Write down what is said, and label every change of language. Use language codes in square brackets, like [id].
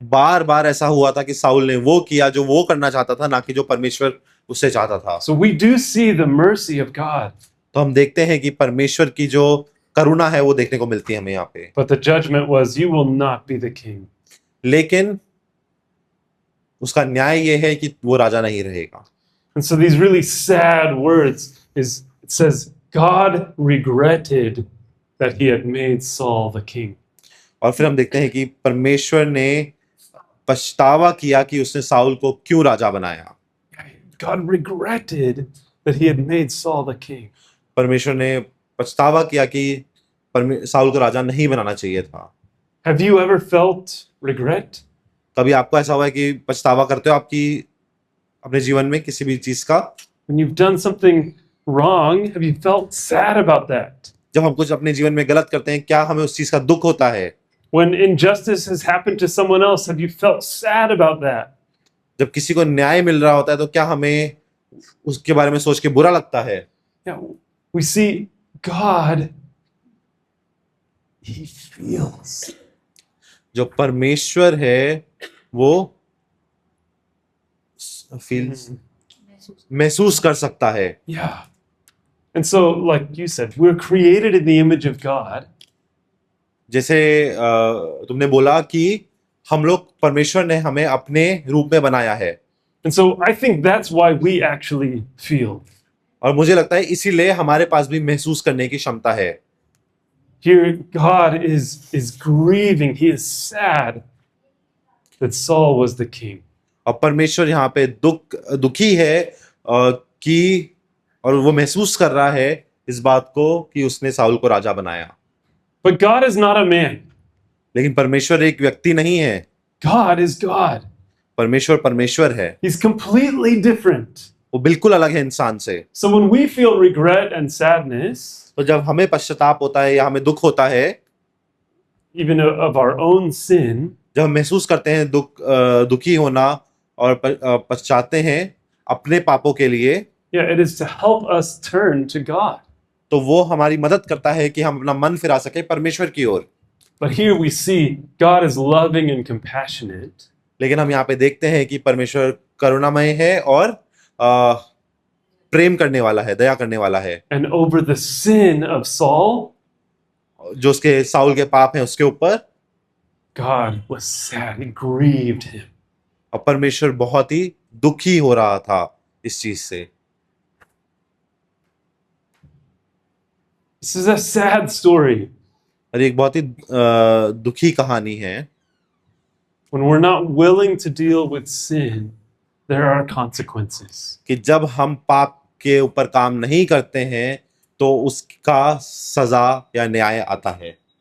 [hi] बार बार ऐसा हुआ था कि साउल ने वो किया जो वो करना चाहता था, ना कि जो परमेश्वर उससे चाहता था। [en] So we do see the mercy of God. [hi] तो हम देखते हैं कि परमेश्वर की जो करुणा है वो देखने को मिलती है हमें यहाँ पे। [en] But the judgment was, you will not be the king. [hi] लेकिन उसका न्याय ये है कि वो राजा नहीं रहेगा। [en] And so these really sad words is, it says, God regretted that he had made Saul the king. [hi] और फिर हम देखते हैं कि परमेश्वर ने पछतावा किया कि उसने साउल को क्यों राजा बनाया। [en] God regretted that he had made Saul the king. [hi] परमेश्वर ने पछतावा किया कि साउल को राजा नहीं बनाना चाहिए था। [en] Have you ever felt regret? [hi] कभी आपको ऐसा हुआ है कि पछतावा करते हो आपकी अपने जीवन में किसी भी चीज का? [en] When you've done something wrong, have you felt sad about that? [hi] जब हम कुछ अपने जीवन में गलत करते हैं क्या हमें उस चीज का दुख होता है? [en] When injustice has happened to someone else, have you felt sad about that? [hi] जब किसी को न्याय मिल रहा होता है तो क्या हमें उसके बारे में सोच के बुरा लगता है? [en] Yeah, we see God, he feels. [hi] जो परमेश्वर है वो फील्स महसूस कर सकता है। [en] Yeah. And so, like you said, we're created in the image of God. [hi] जैसे तुमने बोला कि हम लोग परमेश्वर ने हमें अपने रूप में बनाया है। [en] And so I think that's why we actually feel. [hi] और मुझे लगता है इसीलिए हमारे पास भी महसूस करने की क्षमता है। [en] Here, God is grieving. He is sad that Saul was the king. [hi] और परमेश्वर यहाँ पे दुखी है कि और वो महसूस कर रहा है इस बात को कि उसने साउल को राजा बनाया। [en] But God is not a man. [hi] लेकिन परमेश्वर एक व्यक्ति नहीं है। [en] God is God. [hi] परमेश्वर परमेश्वर है। [en] He's completely different. [hi] वो बिल्कुल अलग है इंसान से। [en] So when we feel regret and sadness, [hi] तो जब हमें पश्चाताप होता है या हमें दुख होता है, [en] even of our own sin, [hi] जब हम महसूस करते हैं दुखी होना और पश्चाते हैं अपने पापों के लिए, [en] yeah, it is to help us turn to God. [hi] तो वो हमारी मदद करता है कि हम अपना मन फिरा सके परमेश्वर की ओर। [en] But here we see God is loving and compassionate. [hi] लेकिन हम यहाँ पे देखते हैं कि परमेश्वर करुणामय है और प्रेम करने वाला है, दया करने वाला है। [en] And over the sin of Saul, [hi] जो उसके साउल के पाप हैं उसके ऊपर [en] God was sad. He grieved him. [hi] और परमेश्वर बहुत ही दुखी हो रहा था इस चीज से। [en] This is a sad story. [hi] और एक बहुत ही दुखी कहानी है। [en] When we're not willing to deal with sin, there are consequences. [hi] कि जब हम पाप के ऊपर काम नहीं करते हैं तो उसका सजा या न्याय आता है।